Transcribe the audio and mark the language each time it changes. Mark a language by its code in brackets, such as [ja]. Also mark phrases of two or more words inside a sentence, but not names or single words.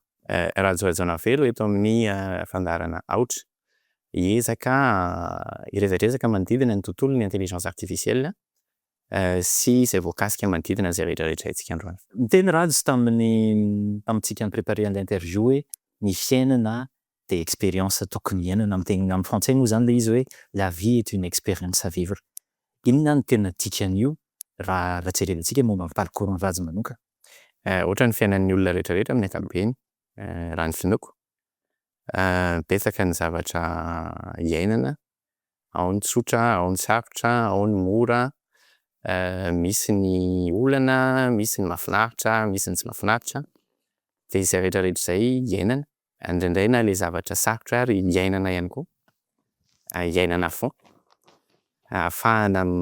[mg] Rajo RAJAONARIVELO eto amin'ny fandaharana AOTRA hiresadresaka manodidina ny tontolon'ny [fr] intelligence artificielle [mg] sy izay voakasika manodidina izay rehetrarehetra haintsika androany. Miteny Rajo tamintsika nipreparer l'interview hoe ny fiainana dia expérience tokony iainana, amin'ny français moa zany le izy hoe [fr] la vie est une expérience à vivre. [mg] Inona no tena dikan'io raha jerentsika momba ny parcours ny Rajo manokana? Ohatra ny fiainan'ny olona rehetrarehetra amin'ny ankapobeny, raha ny finoako, betsaka ny zavatra iainana, ao ny tsotra, ao ny sarotra, ao ny mora, misy ny olana, misy ny mahafinaritra, misy ny tsy mahafinaritra, dia izay rehetrarehetra izay iainana, indraindray na le zavatra sarotra ary iainana ihany koa, iainana foana, ahafahana